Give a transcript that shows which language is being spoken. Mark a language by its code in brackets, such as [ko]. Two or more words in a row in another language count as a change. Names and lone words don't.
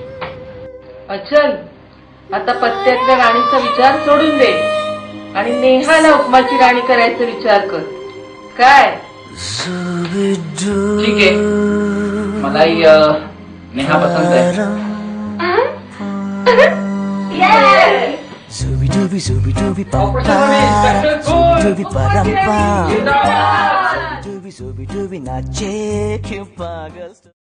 [mr] अचल, आता पत्त्यातल्या राणीचा विचार सोडून दे आणि नेहाला उपमाची राणी करायचा विचार कर. काय? ठीक आहे, मलाही नेहा पसंत आहे. Zooby dooby zooby dooby pam pam, zooby dooby param pam, zooby dooby nache kyun pagal.